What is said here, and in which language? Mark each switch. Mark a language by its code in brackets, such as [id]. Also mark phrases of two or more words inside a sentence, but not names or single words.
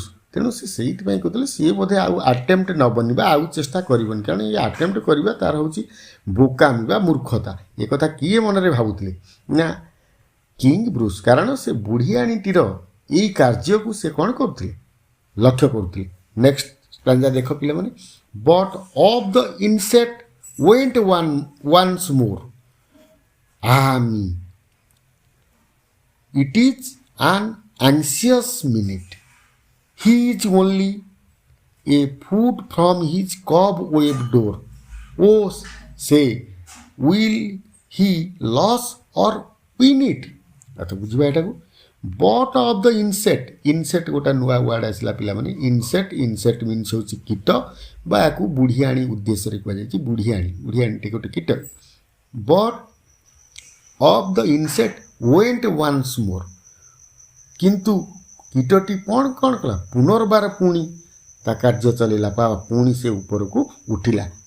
[or] ତେଣୁ ସେ ସେଇଥିପାଇଁ କହୁଥିଲେ ସିଏ ବୋଧେ ଆଉ ଆଟେମ୍ପ୍ଟ ନେବନି ବା ଆଉ ଚେଷ୍ଟା କରିବନି, କାରଣ ଏ ଆଟେମ୍ପ୍ଟ କରିବା ତାର ହେଉଛି ବୋକାମି ବା ମୂର୍ଖତା। ଏକଥା କିଏ ମନରେ ଭାବୁଥିଲେ ନା କିଙ୍ଗ ବ୍ରୁସ୍, କାରଣ ସେ ବୁଢ଼ିଆଣୀଟିର ଏଇ କାର୍ଯ୍ୟକୁ ସେ କ'ଣ କରୁଥିଲେ ଲକ୍ଷ୍ୟ କରୁଥିଲେ। [en] next stanza [or] ଦେଖ ପିଲାମାନେ, [en] but of the insect went once more me, it is an anxious minute, he is only a foot from his cobweb door, oh say will he lose or win it। [or] ଆଚ୍ଛା ବୁଝିବା ଏଟାକୁ, [en] but of the insect [or] ଗୋଟେ ନୂଆ ୱାର୍ଡ଼ ଆସିଲା ପିଲାମାନେ। [en] insect means [or] ହେଉଛି କୀଟ ବା ୟାକୁ ବୁଢ଼ିଆଣୀ ଉଦ୍ଦେଶ୍ୟରେ କୁହାଯାଇଛି। ବୁଢ଼ିଆଣୀଟି ଗୋଟେ କୀଟ। [en] but of the insect went once more, [or] କିନ୍ତୁ କୀଟଟି କ'ଣ କଲା ପୁନର୍ବାର ପୁଣି ତା କାର୍ଯ୍ୟ ଚଲେଇଲା ବା ପୁଣି ସେ ଉପରକୁ ଉଠିଲା।